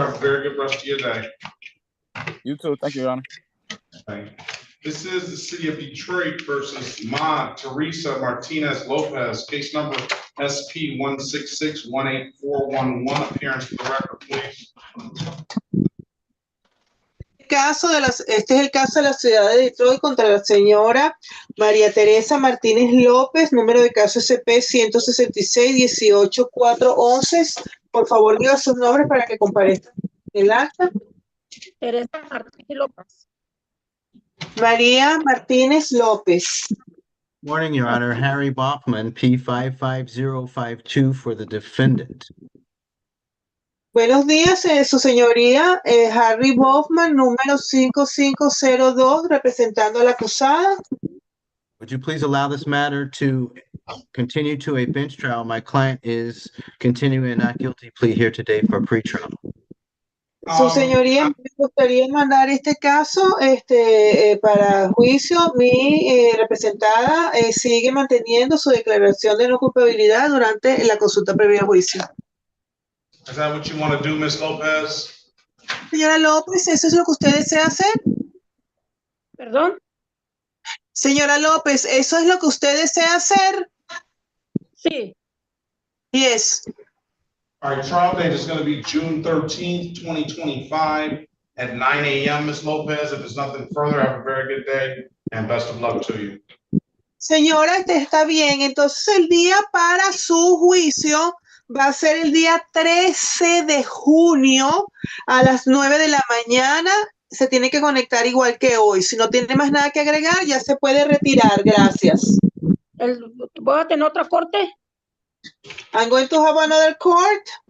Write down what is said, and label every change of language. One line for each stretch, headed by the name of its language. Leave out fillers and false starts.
English: Have a very good rest of your day. You too. Thank you, Your Honor. Thank you. This is the city of Detroit versus Ma Teresa Martinez Lopez, case number SP 166-18411. Appearance for the record, please.
Spanish: Este es el caso de la ciudad de Detroit contra la señora María Teresa Martínez López, número de caso SP 166-18411. Por favor, diga sus nombres para que comparezcan el acta. Teresa Martínez López. María Martínez López.
English: Morning, Your Honor. Harry Bachman, P55052 for the defendant.
Spanish: Buenos días, su señoría, Harry Bachman, número 5502, representando a la acusada.
English: Would you please allow this matter to continue to a bench trial? My client is continuing a not guilty plea here today for pretrial.
Spanish: Su señoría, me gustaría mandar este caso para juicio. Mi representada sigue manteniendo su declaración de no culpabilidad durante la consulta previa a juicio.
English: Is that what you want to do, Ms. Lopez?
Spanish: Señora López, ¿eso es lo que usted desea hacer? ¿Perdón? Señora López, ¿eso es lo que usted desea hacer? Sí.
English: Yes. All right, trial date is going to be June 13th, 2025 at 9 a.m., Ms. Lopez. If there's nothing further, have a very good day and best of luck to you.
Spanish: Señora, está bien. Entonces el día para su juicio va a ser el día 13 de junio a las 9 de la mañana. Se tiene que conectar igual que hoy. Si no tiene más nada que agregar, ya se puede retirar. Gracias. ¿Voy a tener otra corte?
English: I'm going to have another court.